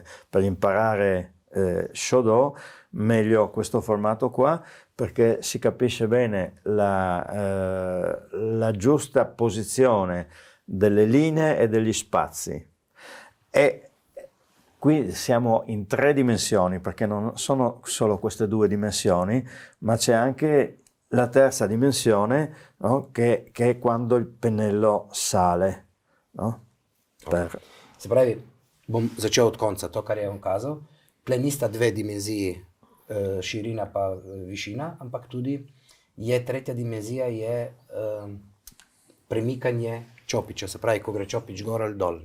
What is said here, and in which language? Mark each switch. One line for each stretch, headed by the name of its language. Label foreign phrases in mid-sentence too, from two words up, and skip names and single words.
Italian: Per imparare Shodo, meglio questo formato qua, perché si capisce bene la giusta posizione delle linee e degli spazi. E qui siamo in 3 dimensioni, perché non sono solo queste 2 dimensioni, ma c'è anche la terza dimensione, no? che è quando il pennello sale. No?
Slovenian: Se pravi, bom začel od konca, to, kar je on kazal. Tle nista 2 dimenziji, širina pa višina, ampak tudi je tretja dimenzija, je premikanje čopiča, se pravi, ko gre čopič gor ali dol.